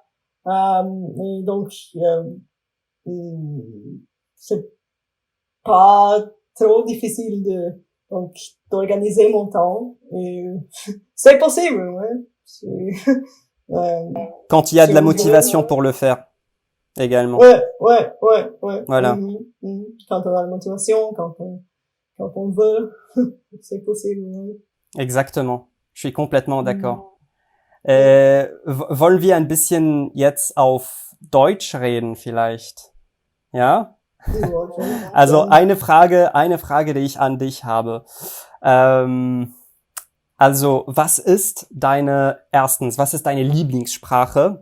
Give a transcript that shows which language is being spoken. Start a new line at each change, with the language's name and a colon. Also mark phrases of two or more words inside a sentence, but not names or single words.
French: Et donc c'est pas trop difficile donc d'organiser mon temps et c'est possible, ouais. Quand il y a de la motivation pour le faire également. Ouais. Voilà. Quand on a la motivation, quand on veut, c'est possible. Ouais. Exactement. Je suis complètement d'accord.
German: Wollen wir ein bisschen jetzt auf Deutsch reden vielleicht? Ja? Also eine Frage, die ich an dich habe. Also, was ist deine Lieblingssprache?